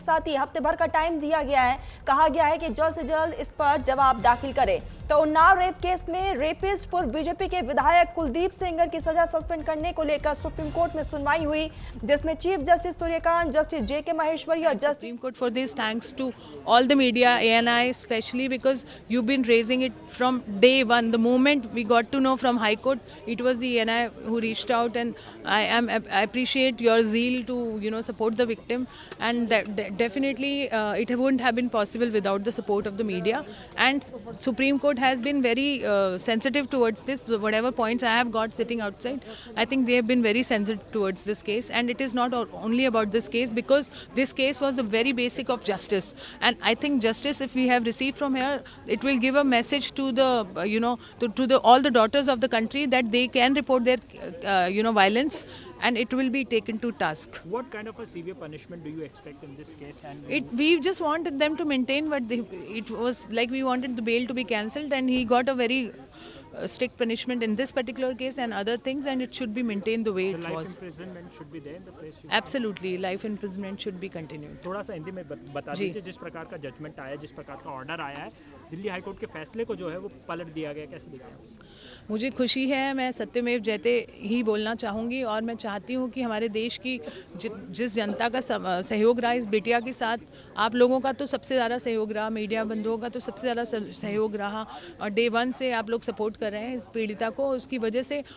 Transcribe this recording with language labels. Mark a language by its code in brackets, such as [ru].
[hi] साथ ही हफ्ते भर का टाइम दिया गया है। कहा गया है कि जल्द से जल्द इस पर जवाब दाखिल करें। तो उन्नाव रेप केस में रेपिस्ट पूर्व बीजेपी के विधायक कुलदीप सेंगर की सजा सस्पेंड करने को लेकर सुप्रीम कोर्ट में सुनवाई हुई, जिसमें चीफ जस्टिस सूर्यकांत, जस्टिस जेके महेश्वरी और justice [en] Supreme Court for this. Thanks to all the media, ANI especially, because you've been raising it from day one. The moment we got to know from High Court, it was the ANI who reached out, and I appreciate your zeal to support the victim, and definitely it wouldn't have been possible without the support of the media. And Supreme Court has been very sensitive towards this. Whatever points I have got sitting outside, I think they have been very sensitive towards this case, and it is not only about this case, because this case was the very basic of justice. And I think justice, if we have received from here, it will give a message to the all the daughters of the country that they can report their violence, and it will be taken to task. What kind of a severe punishment do you expect in this case? And We just wanted them to maintain what it was like. We wanted the bail to be cancelled, and he got a very strict punishment in this particular case and other things, and it should be maintained the way the it life was. imprisonment should be there in the place. Absolutely, life imprisonment should be continued. [hi] थोड़ा सा हिंदी में बता जी। दीजिए, जिस प्रकार का judgement आया, जिस प्रकार का ऑर्डर आया है, दिल्ली हाई कोर्ट के फैसले को जो है वो पलट दिया गया, कैसे देखते हैं आप? मुझे खुशी है, मैं सत्यमेव जयते ही बोलना चाहूँगी, और मैं चाहती हूँ कि हमारे देश की जिस जनता का सहयोग रहा इस बिटिया के साथ, आप लोगों का तो सबसे ज़्यादा सहयोग रहा, मीडिया बंधुओं का तो सबसे ज़्यादा सहयोग रहा, और डे 1 से आप लोग सपोर्ट कर रहे हैं इस पीड़िता को, उसकी वजह से।